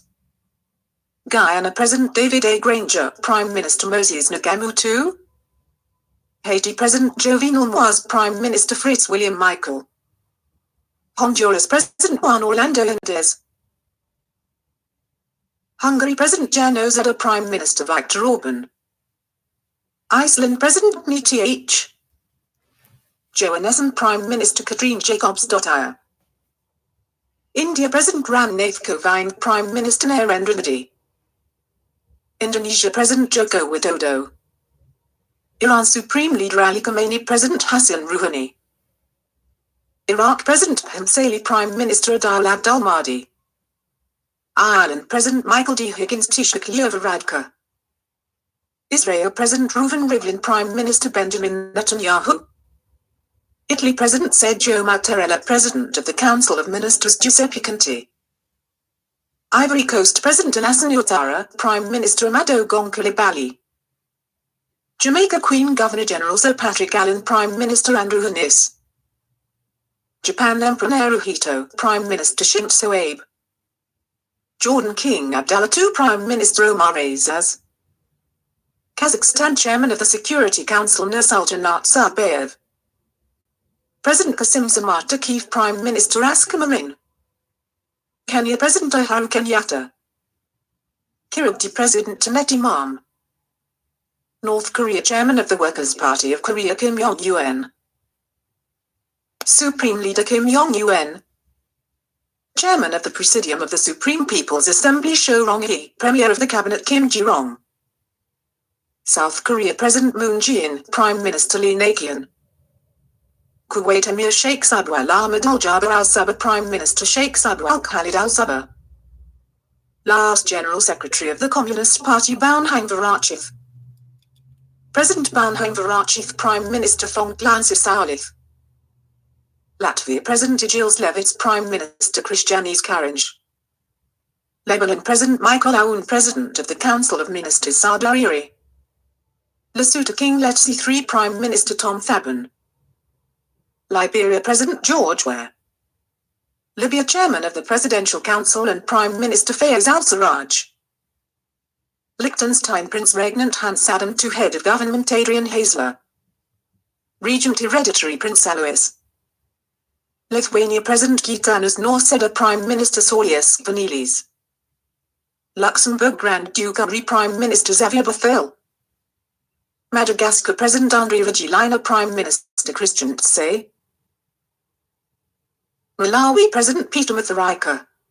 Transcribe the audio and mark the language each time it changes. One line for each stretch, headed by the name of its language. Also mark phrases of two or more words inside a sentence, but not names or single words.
English: Guyana President David A. Granger, Prime Minister Moses Nagamutu. Haiti President Jovenel Moise Prime Minister Fritz William Michael. Honduras President Juan Orlando Hernandez. Hungary President Jan Ozada Prime Minister Viktor Orban. Iceland President Mth. Johannesson Prime Minister Katrine Jacobs-Dottir. India President Ram Nath Kovind Prime Minister Narendra Modi. Indonesia President Joko Widodo. Iran Supreme Leader Ali Khamenei President Hassan Rouhani. Iraq President Hemsali Prime Minister Adil Abdul-Mahdi. Ireland President Michael D. Higgins Taoiseach Radka. Israel President Reuven Rivlin Prime Minister Benjamin Netanyahu. Italy President Sergio Mattarella President of the Council of Ministers Giuseppe Conte. Ivory Coast President Alassane Ouattara Prime Minister Amadou Gon Coulibaly. Jamaica Queen Governor-General Sir Patrick Allen Prime Minister Andrew Harness. Japan Emperor Naruhito Prime Minister Shinzo Abe. Jordan King Abdullah II Prime Minister Omar Azaz. Kazakhstan Chairman of the Security Council Nursultan Nazarbayev. President Kasim-Jomart Tokayev Prime Minister Asghar Mamin. Kenya President Uhuru Kenyatta. Kiribati President Tamet Imam. North Korea Chairman of the Workers' Party of Korea Kim Jong-un. Supreme Leader Kim Jong-un. Chairman of the Presidium of the Supreme People's Assembly Cho Rong-hee, Premier of the Cabinet Kim Ji-rong. South Korea President Moon Jae-in, Prime Minister Lee Na-keon. Kuwait Emir Sheikh Sabah Ahmed Al-Jaber Al-Sabah Prime Minister Sheikh Sabah Al-Khalid Al-Sabah. Last General Secretary of the Communist Party Bauhang Varachev. President Bauhang Varachev Prime Minister Thonglan Sisaulith. Latvia President Egils Levits Prime Minister Krišjānis Kariņš. Lebanon President Michael Aoun President of the Council of Ministers Saad Hariri. Lesotho King Letsie III Prime Minister Tom Thabane. Liberia President George Weah. Libya Chairman of the Presidential Council and Prime Minister Fayez al-Sarraj. Liechtenstein Prince Regnant Hans Adam II Head of Government Adrian Hazler. Regent Hereditary Prince Alois. Lithuania President Gitanas Nausėda Prime Minister Saulius Skvernelis. Luxembourg Grand Duke Henri Prime Minister Xavier Bettel. Madagascar President Andry Rajoelina Prime Minister Christian Tse. Malawi President Peter Mutharika.